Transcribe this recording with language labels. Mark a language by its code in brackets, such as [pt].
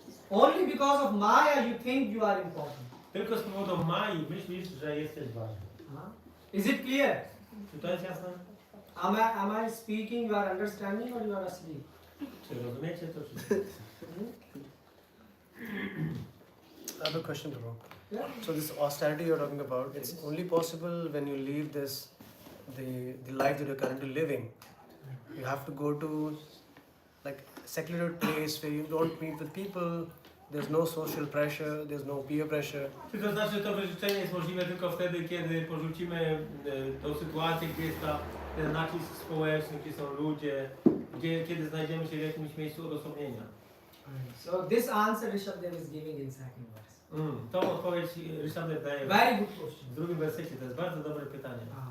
[en] Only because of Maya you think you are important. [pl] Tylko z powodu Mai myślisz, że jesteś ważny. [en] Is it clear? [pl] Czy to jest jasne? [en] Am I speaking, you are understanding, or you are asleep? [pl] Czy rozumiecie to, czy nie? [en] I have a question, Prabhu. Yeah. So this austerity you're talking about, it's only possible when you leave the life that you're currently living. You have to go to like secular place where you don't meet with people. There's no social pressure. There's no peer pressure. [pl] Czy to znaczy, to wyrzeczenie jest możliwe tylko wtedy, kiedy porzucimy tą sytuację, gdzie jest ten nacisk społeczny, gdzie są ludzie, kiedy znajdziemy się w jakimś miejscu odosobnienia. [en] So this answer Rishabdev is giving in second verse. [pl] Tą odpowiedź Ryszard daje [en] Very good question. [pl] w drugim wersecie. To jest bardzo dobre pytanie.